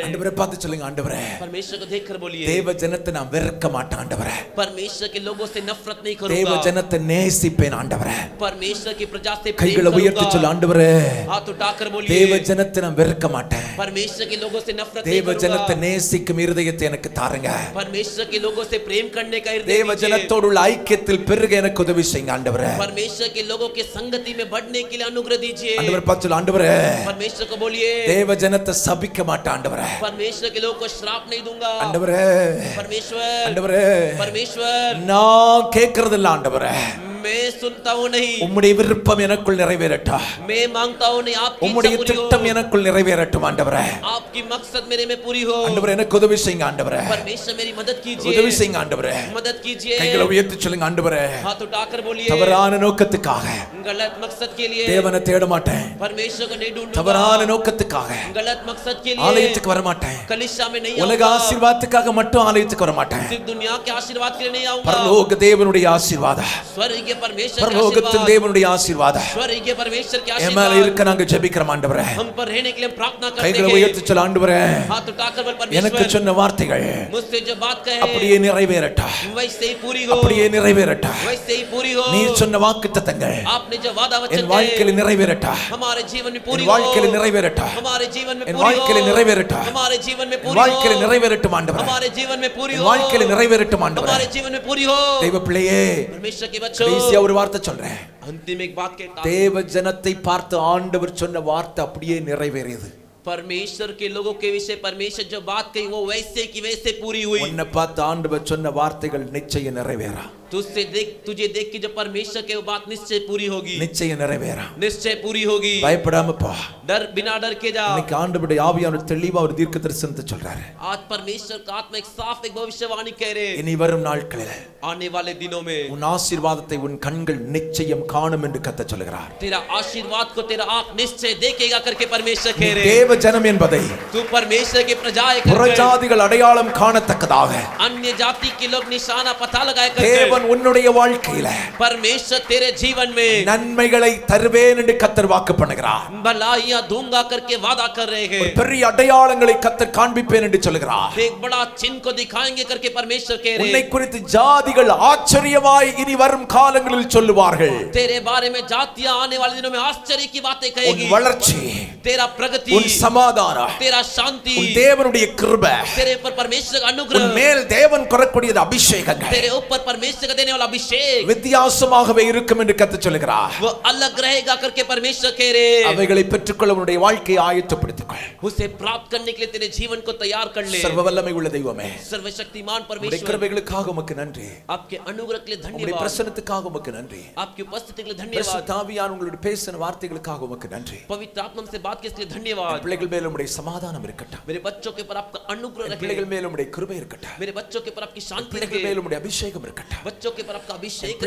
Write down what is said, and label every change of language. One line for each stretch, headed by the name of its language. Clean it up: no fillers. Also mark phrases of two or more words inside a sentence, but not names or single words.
Tamil: ஆண்டவரை பார்த்து சொல்லுங்க, ஆண்டவரே
Hindi: परमेश्वर को देखकर बोलिए
Tamil: தேவ ஜனத்தை நான் வெறுக்க மாட்டேன் ஆண்டவரே.
Hindi: परमेश्वर के लोगों से नफरत नहीं
Tamil: தேவ
Hindi: करूंगा
Tamil: ஜனத்தை நேசிப்பேன் ஆண்டவரே.
Hindi: परमेश्वर की प्रजा से प्रेम
Tamil: கைகளை உயர்த்தி
Hindi: करूंगा
Tamil: சொல்லு, ஆண்டவரே
Hindi: हाथ उठाकर
Tamil: தேவ
Hindi: बोलिए
Tamil: ஜனத்தை நான் வெறுக்க மாட்டேன்.
Hindi: परमेश्वर के लोगों से नफरत नहीं
Tamil: தேவ ஜனத்தை
Hindi: करूंगा
Tamil: நேசிக்கும் இருதயத்தை எனக்கு தாருங்க.
Hindi: परमेश्वर के लोगों से प्रेम करने का हृदय
Tamil: தேவ
Hindi: दीजिए
Tamil: ஜனத்தோடு உள்ள ஐக்கியத்தில் பெருக எனக்கு உதவி செய்யுங்க ஆண்டவரே.
Hindi: परमेश्वर के लोगों के संगति में बढ़ने के लिए अनुग्रह दीजिए
Tamil: ஆண்டவரை பார்த்து சொல்லு, ஆண்டவரே
Hindi: परमेश्वर को बोलिए
Tamil: தேவ ஜனத்தை சபிக்க மாட்டேன் ஆண்டவரே.
Hindi: परमेश्वर के लोगों को श्राप नहीं दूंगा
Tamil: ஆண்டவரே
Hindi: परमेश्वर
Tamil: ஆண்டவரே
Hindi: परमेश्वर
Tamil: நான் கேட்கறது இல்ல ஆண்டவரே,
Hindi: मैं सुनता हूँ नहीं
Tamil: உம்முடைய விருப்பம் எனக்குள் நிறைவேறட்டும்.
Hindi: मैं मांगता हूँ नहीं आपकी
Tamil: உம்முடைய
Hindi: इच्छा पूरी
Tamil: திட்டம்
Hindi: हो
Tamil: எனக்குள் நிறைவேறட்டும் ஆண்டவரே.
Hindi: आपकी मकसद मेरे में पूरी हो
Tamil: ஆண்டவரே எனக்கு உதவி செய்யுங்க ஆண்டவரே.
Hindi: परमेश्वर मेरी मदद
Tamil: உதவி
Hindi: कीजिए
Tamil: செய்யுங்க ஆண்டவரே.
Hindi: मदद कीजिए
Tamil: கைகளை உயர்த்தி சொல்லுங்க, ஆண்டவரே
Hindi: हाथ उठाकर बोलिए
Tamil: தவறான நோக்கத்துக்காக
Hindi: गलत मकसद के लिए
Tamil: தேவனை தேட மாட்டேன்.
Hindi: परमेश्वर को नहीं ढूंढूंगा
Tamil: தவறான நோக்கத்துக்காக
Hindi: गलत मकसद के लिए
Tamil: ஆலயத்துக்கு வர மாட்டேன்.
Hindi: कलिशा में नहीं
Tamil: உலக
Hindi: आऊंगा
Tamil: ஆசீர்வாதத்துக்காக மட்டும் ஆலயத்துக்கு வர மாட்டேன்.
Hindi: सिर्फ दुनिया के आशीर्वाद के लिए नहीं आऊंगा
Tamil: பரலோக தேவனுடைய ஆசீர்வாதம்,
Hindi: स्वर्गीय परमेश्वर के
Tamil: பரலோகத்தின்
Hindi: आशीर्वाद
Tamil: தேவனுடைய ஆசீர்வாதம்
Hindi: स्वर्गीय परमेश्वर के
Tamil: என் மேல
Hindi: आशीर्वाद
Tamil: இருக்க நாங்க ஜெபிக்கிறோம் ஆண்டவரே.
Hindi: हम पर रहने के लिए हम प्रार्थना करते
Tamil: கைகளை
Hindi: हैं
Tamil: உயர்த்தி சொல்ல, ஆண்டவரே
Hindi: हाथ उठाकर बोल
Tamil: எனக்கு
Hindi: परमेश्वर
Tamil: சொன்ன வார்த்தைகள்
Hindi: मुझसे जो बात
Tamil: அப்படியே
Hindi: कहे
Tamil: நிறைவேறட்டும்,
Hindi: वैसे ही पूरी हो
Tamil: அப்படியே நிறைவேறட்டும்.
Hindi: वैसे ही पूरी हो
Tamil: நீ சொன்ன வாக்குத்தத்தங்கள்
Hindi: आपने जो वादा
Tamil: என்
Hindi: वचन
Tamil: வாழ்க்கையில
Hindi: कहे
Tamil: நிறைவேறட்டும்.
Hindi: हमारे जीवन में पूरी
Tamil: என்
Hindi: हो
Tamil: வாழ்க்கையில நிறைவேறட்டும்.
Hindi: हमारे जीवन में
Tamil: என்
Hindi: पूरी
Tamil: வாழ்க்கையில
Hindi: हो
Tamil: நிறைவேறட்டும்.
Hindi: हमारे जीवन में
Tamil: என்
Hindi: पूरी
Tamil: வாழ்க்கையில
Hindi: हो
Tamil: நிறைவேறட்டும் ஆண்டவரே.
Hindi: हमारे जीवन में पूरी
Tamil: என்
Hindi: हो
Tamil: வாழ்க்கையில நிறைவேறட்டும் ஆண்டவரே.
Hindi: हमारे जीवन में पूरी हो
Tamil: தெய்வ பிள்ளையே,
Hindi: परमेश्वर के बच्चों
Tamil: கடைசியா ஒரு வார்த்தை சொல்றேன்.
Hindi: अंतिम एक बात कहता हूं
Tamil: தேவ ஜனத்தை பார்த்து ஆண்டவர் சொன்ன வார்த்தை அப்படியே நிறைவேறியது.
Hindi: परमेश्वर के लोगों के विषय परमेश्वर जो बात कही वो वैसे की वैसे पूरी हुई
Tamil: உன்னை பார்த்து ஆண்டவர் சொன்ன வார்த்தைகள் நிச்சயம் நிறைவேறா.
Hindi: तुझे देख के जो परमेश्वर के वो बात निश्चय पूरी होगी
Tamil: நிச்சயம் நிறைவேறா.
Hindi: निश्चय पूरी होगी
Tamil: பயப்படாம போ.
Hindi: बिना डर के जा
Tamil: இன்னைக்கு ஆண்டவருடைய ஆவியானவர் தெளிவா ஒரு தீர்க்க தரிசனத்தை சொல்றாரு.
Hindi: आज परमेश्वर का आत्मा एक साफ एक भविष्यवाणी कह रहे
Tamil: இனி வரும் நாட்களில்
Hindi: आने वाले दिनों में
Tamil: உன் ஆசீர்வாதத்தை உன் கண்கள் நிச்சயம் காணும் என்று கர்த்தர் சொல்கிறார்.
Hindi: तेरा आशीर्वाद को तेरा आँख निश्चय देखेगा करके परमेश्वर
Tamil: நீ
Hindi: कह रहे
Tamil: தேவ ஜனம் என்பதை
Hindi: तू परमेश्वर के प्रजा है करके
Tamil: புறஜாதிகள் அடையாளம் காணத்தக்கதாக
Hindi: अन्य जाति के लोग निशाना पता लगाए करके
Tamil: தேவன் உன்னுடைய வாழ்க்கையில
Hindi: परमेश्वर तेरे जीवन में
Tamil: நன்மைகளை தருவேன் என்று கர்த்தர் வாக்கு பண்ணுகிறார்.
Hindi: भलाइयां दूंगा करके वादा कर रहे हैं
Tamil: ஒரு பெரிய அடையாளங்களை கர்த்தர் காண்பிப்பேன் என்று சொல்கிறார்.
Hindi: एक बड़ा चिन्ह को दिखाएंगे करके परमेश्वर कह रहे
Tamil: உன்னை
Hindi: हैं
Tamil: குறித்து ஜாதிகள் ஆச்சரியமாய் இனி வரும் காலங்களில் சொல்லுவார்கள்.
Hindi: तेरे बारे में जातियां आने वाले दिनों में आश्चर्य की बातें
Tamil: உன்
Hindi: कहेगी
Tamil: வளர்ச்சி,
Hindi: तेरा प्रगति
Tamil: உன் சமாதானம்,
Hindi: तेरा शांति,
Tamil: உன் தேவனுடைய கிருபை,
Hindi: तेरे ऊपर परमेश्वर का
Tamil: உன்
Hindi: अनुग्रह,
Tamil: மேல் தேவன் கொறக்கூடியது அபிஷேகங்கள்
Hindi: तेरे ऊपर परमेश्वर का देने वाला अभिषेक
Tamil: வித்தியாசமாகவே இருக்கும் என்று கர்த்தர் சொல்கிறார்.
Hindi: वो अलग रहेगा करके परमेश्वर कह रहे,
Tamil: அவைகளை பெற்றுக்கொள்ள உன்னுடைய வாழ்க்கையை ஆயத்தப்படுத்திக்கொள்.
Hindi: उसे प्राप्त करने के लिए तेरे जीवन को तैयार कर ले।
Tamil: சர்வ வல்லமை உள்ள தெய்வமே,
Hindi: सर्वशक्तिमान
Tamil: உம்முடைய
Hindi: परमेश्वर,
Tamil: கிருபைகளுக்காக உமக்கு நன்றி,
Hindi: आपके अनुग्रह के लिए
Tamil: உம்முடைய
Hindi: धन्यवाद,
Tamil: பிரசன்னத்துக்காக உமக்கு நன்றி,
Hindi: आपकी उपस्थिति के लिए धन्यवाद,
Tamil: பரிசுத்த ஆவியானவர் உங்களுடைய பேசின வார்த்தைகளுக்காக உமக்கு நன்றி.
Hindi: पवित्र आत्मा से बात के लिए धन्यवाद।
Tamil: பிள்ளைகள் மேல் உம்முடைய சமாதானம் இருக்கட்டும்,
Hindi: मेरे बच्चों के ऊपर आपका अनुग्रह रहे,
Tamil: பிள்ளைகள் மேல் உம்முடைய கிருபை இருக்கட்டும்,
Hindi: मेरे बच्चों के ऊपर आपकी शांति
Tamil: பிள்ளைகள்
Hindi: रहे,
Tamil: மேல் உம்முடைய அபிஷேகம் இருக்கட்டும்.
Hindi: बच्चों के ऊपर आपका अभिषेक रहे।